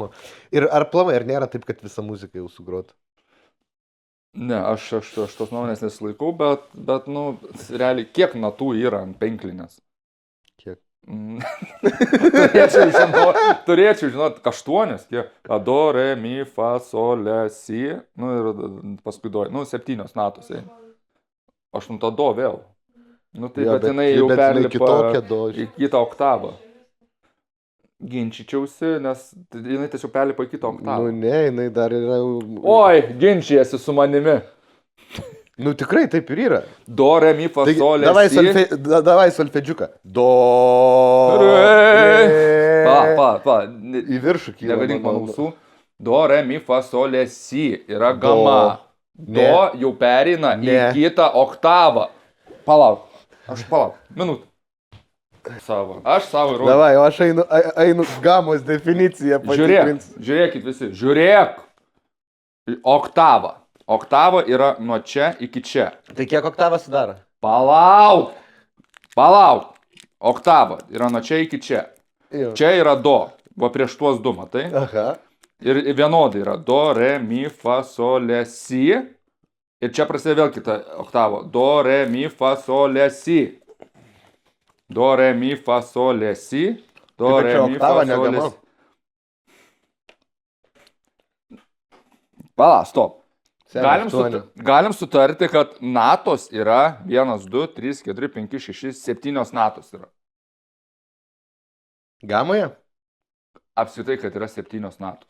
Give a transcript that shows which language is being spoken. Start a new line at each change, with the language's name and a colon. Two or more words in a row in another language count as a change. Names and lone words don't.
Lithuanian: Ir ar plamai, ar nėra taip, kad visa muzika jau sugrota? Ne, aš tos nuomonės nesilaikau, bet nu, realiai, kiek natų yra ant penklinės? Kiek? Turėčiau žinot, 8, kiek? A, do, re, mi, fa, sol, le, si, nu ir paskui do, nu 7 natos, 8 do vėl. Nu tai, bet jinai jau perlipa į kitą oktavą. Ginčičiausi, nes jinai tiesiog perlipa į kitą oktavą. Nu ne, jinai dar yra... Oi, ginčijasi su manimi. Nu tikrai taip ir yra. Do, re, mi, fa, Taigi, sol, si. davai solfedžiuką. Do. Re. Pa. Į viršų kyla. Negadink man ausų. Do, re, mi, fa, sol, si. Yra gama. Do jau pereina į kitą oktavą. Palauk. Minutę. Aš savo įrodau. Davai, o aš einu gamos definiciją patikrinti. Žiūrėkit visi. Žiūrėk. Oktava. Oktava yra nuo čia iki čia. Tai kiek oktavą sudaro? Palauk. Oktava yra nuo čia iki čia. Jau. Čia yra do. Va prieš tuos du, matai? Aha. Ir vienodai yra do, re, mi, fa, sol, si. Ir čia prasideda vėl kita oktava. Do, re, mi, fa, sol, si. Do, re, mi, fa, sol, si. Do, re, mi, fa, sol, si. Pala, stop. Galim sutarti, kad natos yra 1, 2, 3, 4, 5, 6, 7 natos yra. Gamoje? Apskritai, kad yra 7 natos.